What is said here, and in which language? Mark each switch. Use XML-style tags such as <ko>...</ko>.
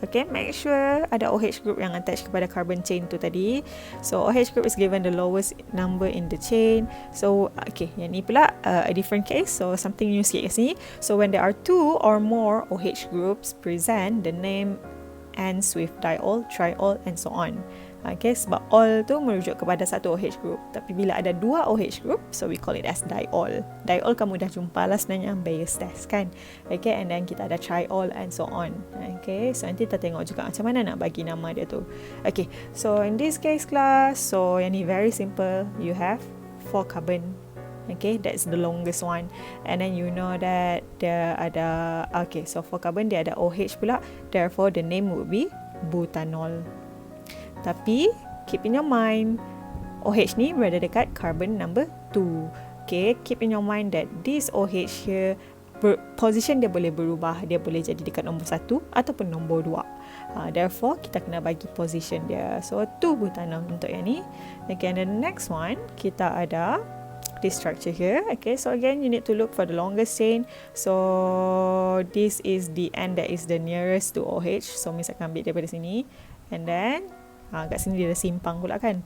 <ms>Okay, make sure ada OH group yang attached kepada carbon chain tu tadi.</ms> <en>So OH group is given the lowest number in the chain. So okay, yang ni pula a different case. So something new</en> <ms>sikit kat sini.</ms> <en>So when there are 2 or more OH groups present, the name ends with diol, triol and so on.</en> <ms>Okay, sebab all tu merujuk kepada satu OH group. Tapi bila ada 2 OH group, so</ms> <en>we call it as diol.</en> <ms>Diol kamu dah jumpa lah sebenarnya Bayes test kan. Okay, and then kita ada triol and so on. Okay, so nanti kita tengok juga macam mana nak bagi nama dia tu.</ms> <en>Okay, so in this case class, so</en> <ms>yang ni</ms> <en>very simple. You have 4 carbon. Okay, that's the longest one. And then you know that dia ada, okay, so 4 carbon</en> <ms>dia ada OH pula.</ms> <en>Therefore, the name would be butanol. Tapi, keep in your mind, OH</en> <ms>ni berada dekat</ms> <en>carbon number 2. Okay, keep in your mind that this OH here</en> <ms>position dia boleh berubah. Dia boleh jadi dekat nombor 1 ataupun nombor 2. Therefore, kita kena bagi position dia. So, 2 butanol untuk yang ni.</ms> <en>Okay, and the next one,</en> <ms>kita ada</ms> <en>this structure here. Okay, so again, you need to look for the longest chain. So, this is the end that is the nearest to OH.</en> <ms>So, misalkan ambil daripada sini. And then, kat sini dia ada simpang pula kan.</ms>